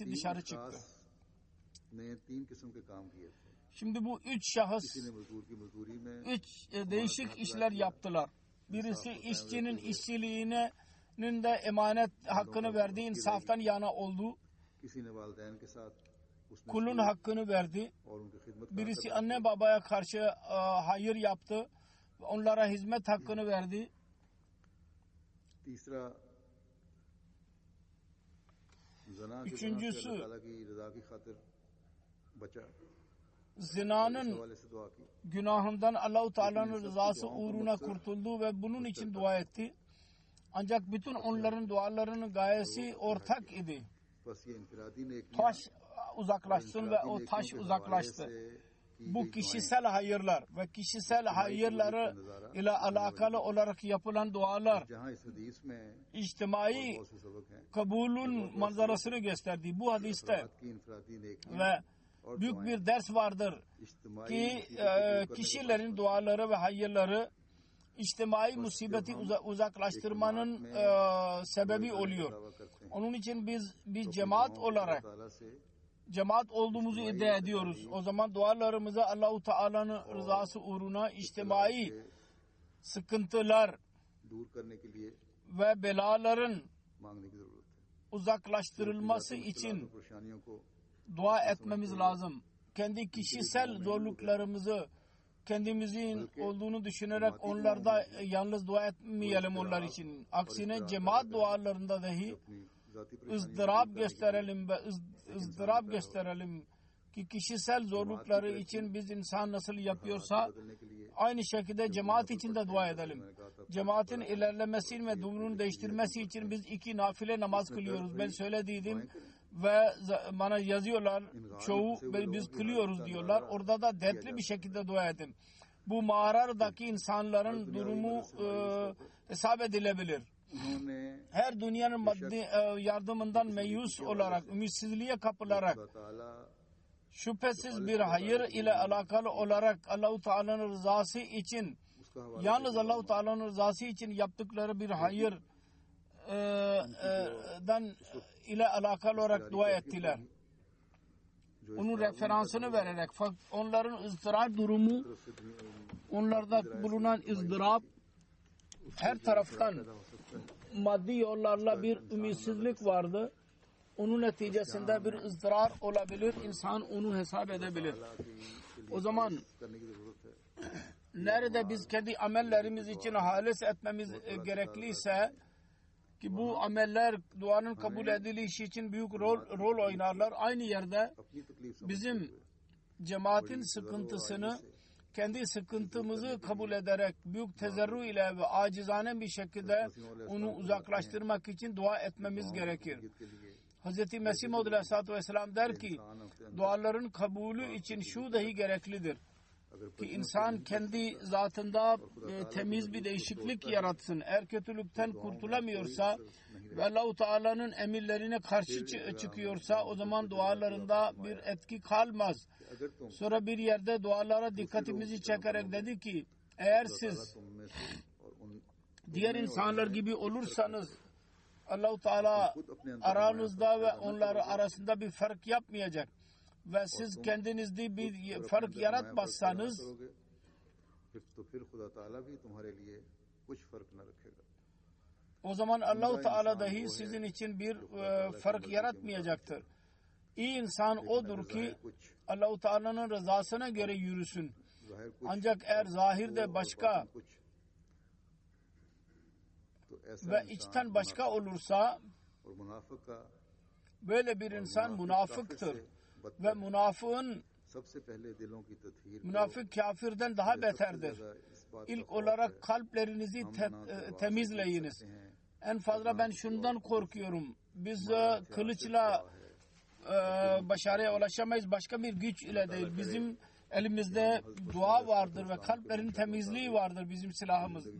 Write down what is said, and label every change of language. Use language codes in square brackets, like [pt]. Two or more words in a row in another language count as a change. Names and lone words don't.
[ur] तीन [tr] dışarı [ur] अशखास [tr] çıktı. [ur] نے 3 قسم کے کام کیے تھے. [tr] Şimdi bu üç şahıs [ur] کسی نے مزدور کی مزدوری میں, [tr] üç değişik işler yaptılar. Birisi işçinin işçiliğinin de emanet hakkını verdi, insaftan yana oldu. [ur] کسی نے والدین کے ساتھ اس نے [tr] Kulun hakkını verdi. [ur] اور ان کی خدمت [tr] Birisi anne babaya karşı hayır yaptı. Onlara hizmet hakkını verdi. [ur] تیسرا جنا کے [tr] Üçüncüsü, [ur] اللہ تعالیٰ کی رضا کی خاطر بچا. [tr] zinanın [ur] حوالے سے دعا کی. [tr] günahından Allah-u Teala'nın rızası uğruna kurtuldu ve bunun için dua etti. Ancak bütün onların dualarının gayesi ortak idi. [ur] بس یہ انفرادی نیکیاں [tr] Taş uzaklaşsın ve o taş uzaklaştı. Bu kişisel hayırlar ve kişisel hayırları ile alakalı olarak yapılan dualar [ur] جہاں اس حدیث میں [tr] içtimai [ur] بہت سے سبق ہیں. [tr] kabulün manzarasını gösterdi. Bu hadiste [ur] رات کی انفرادی نیکیاں [tr] ve büyük bir ders vardır [ur] इज्तिमाई [tr] ki [ur] مصیبت کو [tr] kişilerin duaları ve hayırları içtimai musibeti uzaklaştırmanın sebebi oluyor. [ur] دعویٰ کرتے ہیں. [tr] Onun için biz bir cemaat olarak [ur] تعالیٰ سے [tr] cemaat olduğumuzu iddia ediyoruz. O zaman dualarımızı Allah-u Teala'nın rızası uğruna içtimai sıkıntılar [ur] دور کرنے کے لیے [tr] ve belaların [ur] مانگنے کی ضرورت ہے. [tr] uzaklaştırılması için [ur] پریشانیوں کو [tr] dua etmemiz lazım. Kendi kişisel zorluklarımızı kendimizin olduğunu düşünerek onlarda yalnız dua etmeyelim onlar için. Aksine cemaat dualarında dahi [ur] اپنی ذاتی پریشانیوں [tr] ızdırap gösterelim ve ızdırap gösterelim ki kişisel zorlukları için biz insan nasıl yapıyorsa [ur] بدلنے کے لیے [tr] aynı şekilde cemaat için de dua edelim. Cemaatin ilerlemesi ve durumunu değiştirmesi için biz 2 nafile namaz kılıyoruz. Ben söylediydim ve bana yazıyorlar çoğu biz kılıyoruz diyorlar. Orada da dertli bir şekilde dua edin. Bu mağaradaki insanların durumu hesap edilebilir. [ur] उन्होंने [tr] Her dünyanın maddi yardımından meyus olarak, ümitsizliğe kapılarak [ur] خدا تعالیٰ [tr] şüphesiz bir hayır ile alakalı olarak Allah-u Teala'nın rızası için [ur] اس کا حوالہ [tr] yalnız Allah-u Teala'nın rızası için yaptıkları bir hayır dan ile alakalı olarak dua ettiler. Onun referansını vererek onların ızdırap durumu, onlarda bulunan ızdırap her taraftan maddi yollarla bir ümitsizlik vardı. Onun neticesinde bir ızdırap olabilir. İnsan onu hesap edebilir. O zaman [ur] کرنے کی ضرورت ہے. [tr] nerede biz kendi amellerimiz için halis etmemiz gerekliyse ki bu ameller duanın kabul edilişi için büyük rol oynarlar. Aynı yerde [ur] اپنی تکلیف سمجھ [tr] bizim cemaatin sıkıntısını kendi sıkıntımızı kabul ederek büyük tezerru ile ve acizane bir şekilde onu uzaklaştırmak için dua etmemiz gerekir. [ur] کے لیے [tr] Hz. Mesih Maud Aleyhisselatü Vesselam der ki duaların kabulü için şu dahi gereklidir ki insan kendi zatında temiz bir değişiklik yaratsın. Eğer kötülükten kurtulamıyorsa ve Allah-u Teala'nın emirlerine karşı çıkıyorsa o zaman dualarında bir etki kalmaz. [ur] اگر تم [tr] Sonra bir yerde dualara dikkatimizi çekerek dedi ki eğer siz [ur] تم میں سے اور ان [tr] diğer insanlar gibi olursanız Allah-u Teala aranızda ve onları arasında bir fark yapmayacak ve siz kendinizde bir fark yaratmazsanız [ur] پھر خدا تعالیٰ بھی تمہارے لیے کچھ فرق نہ رکھے گا. [tr] o zaman Allah-u Teala dahi sizin için bir fark yaratmayacaktır. İyi insan odur ki Allah-u Teala'nın rızasına göre yürüsün. [ur] ظاہر کچھ [tr] Ancak eğer zahirde başka [ur] کچھ تو ایسا [tr] ve içten başka olursa [ur] اور منافق کا [tr] böyle bir insan münafıktır. Ve münafığın [ur] سب سے پہلے دلوں کی تطہیر [tr] münafık kafirden daha beterdir. İlk olarak kalplerinizi temizleyiniz. En fazla ben şundan korkuyorum. Biz kılıçla başarıya ulaşamayız. Başka bir güç ile değil. Bizim Elimizde dua vardır ve kalplerin temizliği vardır bizim silahımız.